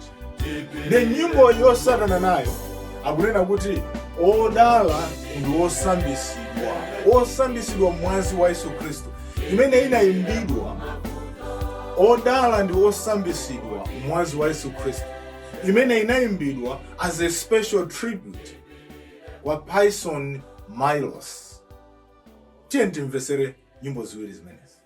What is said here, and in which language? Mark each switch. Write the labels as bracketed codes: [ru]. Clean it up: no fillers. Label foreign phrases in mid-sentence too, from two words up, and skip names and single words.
[ny] Ndi nyimbo yosatana nayo akunena kuti odala ndi osambisidwa, osambisidwa mwazi wa Yesu Khristu, imene inayimbidwa. Odala ndi osambisidwa mwazi wa Yesu Khristu, imene inayimbidwa [en] as a special tribute [ny] wa Payson Miles. Tiyeni timvesere nyimbo ziwiri zimenezi.